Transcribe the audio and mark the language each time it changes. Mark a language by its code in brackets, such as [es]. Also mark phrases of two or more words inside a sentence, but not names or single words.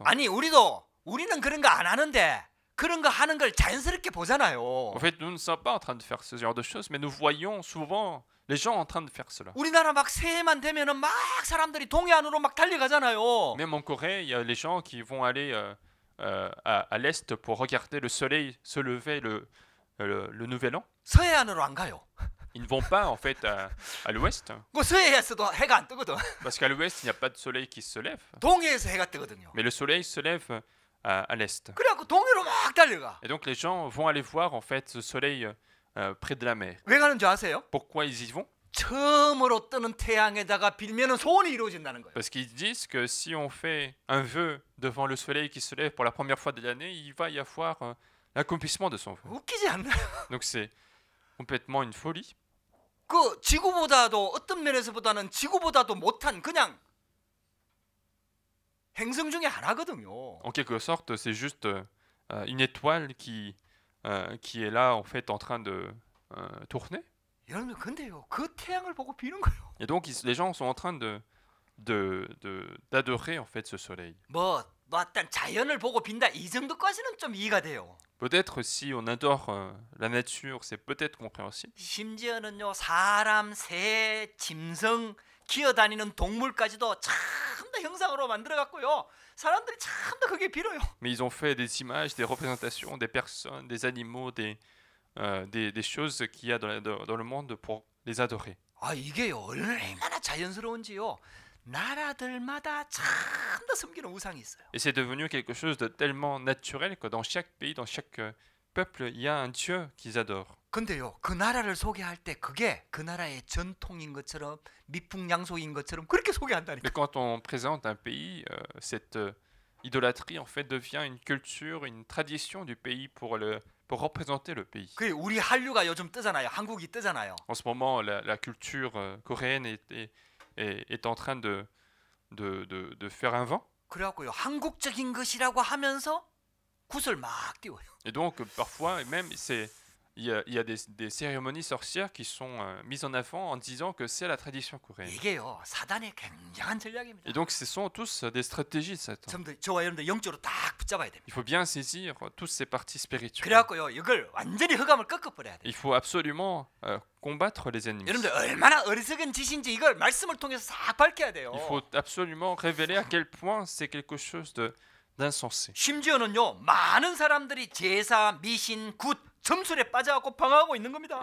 [ko] 아니 우리는 그런 거 안 하는데 그런 거 하는 걸 자연스럽게 보잖아요. [fr] En fait, nous ne sommes pas en train de faire ce genre de choses, mais nous voyons souvent les gens en train de faire cela. [ko] 우리나라 막 새해만 되면은 막 사람들이 동해안으로 막 달려가잖아요. [fr] Même en Corée, il y a les gens qui vont aller à l'est pour regarder le soleil se lever le nouvel an. [ko] 서해안으로 안 가요. [fr] Ils ne vont pas en fait à l'ouest, [ko] 그 서해에서도 해가 안 뜨거든. [fr] parce qu'à l'ouest, il n'y a pas de soleil qui se lève, [ko] 동해에서 해가 뜨거든요. [fr] mais le soleil se lève à l'est. [ko] 그래갖고 동해로 막 달려가. [fr] Et donc les gens vont aller voir en fait ce soleil près de la mer. [ko] 왜 가는 줄 아세요? [fr] Pourquoi ils y vont? [ko] 처음으로 뜨는 태양에다가 빌면은 소원이 이루어진다는 거예요. [fr] Parce qu'ils disent que si on fait un vœu devant le soleil qui se lève pour la première fois de l'année, il va y avoir l'accomplissement de son vœu. [ko] 웃기지 않나요? [fr] Donc c'est complètement une folie. [ko] 그 지구보다도 어떤 면에서보다는 지구보다도 못한 그냥 행성 중에 하나거든요. [fr] En quelque sorte, c'est juste une étoile qui est là en fait en train de tourner. [ko] 여러분 근데요 그 태양을 보고 비는 거예요. [fr] Et donc les gens sont en train d'adorer en fait ce soleil. [ko] 뭐 어떤 자연을 보고 빈다 이 정도까지는 좀 이해가 돼요. [fr] Peut-être si on adore la nature, c'est peut-être compréhensible. [ko] 심지어는요 사람, 새, 짐승, 기어다니는 동물까지도 참 다 형상으로 만들어 갖고요 사람들이 참 다 그게 빌어요. [fr] Mais ils ont fait des images, des représentations, des personnes, des animaux, des choses qu'il y a dans le monde pour les adorer. [ko] 아 이게요 얼마나 자연스러운지요 나라들마다 참 다 섬기는 우상이 있어요. [fr] Et c'est devenu quelque chose de tellement naturel que dans chaque pays, dans chaque peuple, il y a un dieu qu'ils adorent. [ko] 근데요 그 나라를 소개할 때 그게 그 나라의 전통인 것처럼 미풍양속인 것처럼 그렇게 소개한다니까. [fr] Mais quand on présente un pays, cette idolâtrie en fait devient une culture, une tradition du pays pour représenter le pays. [ko] 그 우리 한류가 요즘 뜨잖아요. 한국이 뜨잖아요. [fr] En ce moment, la culture coréenne est en train de faire un vent. [ko] 그래갖고요 한국적인 것이라고 하면서 굿을 막 띄워요. [fr] Et donc, parfois, même, il y a des cérémonies sorcières qui sont mises en avant en disant que c'est la tradition coréenne. [ko] 이게요 사단의 굉장한 전략입니다. [fr] Et donc, ce sont tous des stratégies de Satan. [ko] 저와 여러분들 영적으로 딱 붙잡아야 됩니다. [fr] Il faut bien saisir toutes ces parties spirituelles. [ko] 그래갖고요 이걸 완전히 흑암을 꺾어버려야 돼요. [fr] Il faut absolument combattre les ennemis. [ko] 여러분들 얼마나 어리석은 짓인지 이걸 말씀을 통해서 싹 밝혀야 돼요. [fr] Il faut absolument révéler à quel point c'est quelque chose d'insensé. [ko] 심지어는요 많은 사람들이 제사, 미신, 굿, 점술에 빠져갖고 방황하고 있는 겁니다.